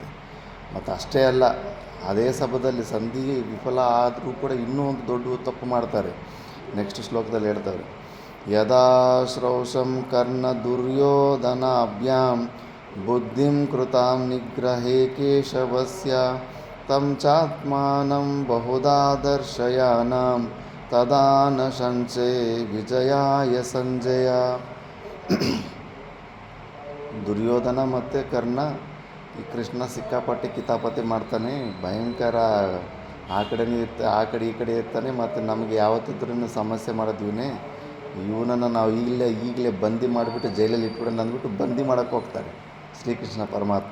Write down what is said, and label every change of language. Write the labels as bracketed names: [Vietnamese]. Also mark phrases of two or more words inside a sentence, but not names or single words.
[Kannada] ಮತ್ತು ಅಷ್ಟೇ ಅಲ್ಲ, ಅದೇ ಸಭದಲ್ಲಿ ಸಂಧಿ ವಿಫಲ ಆದರೂ ಕೂಡ ಇನ್ನೂ ಒಂದು ದೊಡ್ಡ ತಪ್ಪು ಮಾಡ್ತಾರೆ. ನೆಕ್ಸ್ಟ್ ಶ್ಲೋಕದಲ್ಲಿ ಹೇಳ್ತಾರೆ, [Sanskrit] ಯದಾ ಶ್ರೌಷಂ ಕರ್ಣ ದುರ್ಯೋಧನಾಭ್ಯಾಂ ಬುದ್ಧಿಂ ಕೃತಾಂ ನಿಗ್ರಹೇ ಕೇಶವಸ್ಯ ತಂ ಚಾತ್ಮಾನಂ ಬಹುಧಾ ದರ್ಶಯಾನಾಂ ತದಾ ನ ಸಂಶಯ ವಿಜಯಾಯ ಸಂಜಯ. [Kannada] ದುರ್ಯೋಧನ ಮತ್ತು ಕರ್ಣ ಈ ಕೃಷ್ಣ ಸಿಕ್ಕಾಪಟ್ಟೆ ಕಿತಾಪತಿ ಮಾಡ್ತಾನೆ, ಭಯಂಕರ ಆ ಕಡೆನೂ ಆ ಕಡೆ ಈ ಕಡೆ ಇರ್ತಾನೆ. ಮತ್ತು ನಮಗೆ ಯಾವತ್ತಿದ್ರೂ ಸಮಸ್ಯೆ ಮಾಡೋದಿವನೇ, ಇವನನ್ನು ನಾವು ಈಗಲೇ ಬಂದಿ ಮಾಡಿಬಿಟ್ಟು ಜೈಲಲ್ಲಿ ಇಟ್ಬಿಡೋಣ ಅಂದ್ಬಿಟ್ಟು ಬಂದಿ ಮಾಡೋಕ್ಕೆ ಹೋಗ್ತಾರೆ ಶ್ರೀಕೃಷ್ಣ ಪರಮಾತ್ಮ.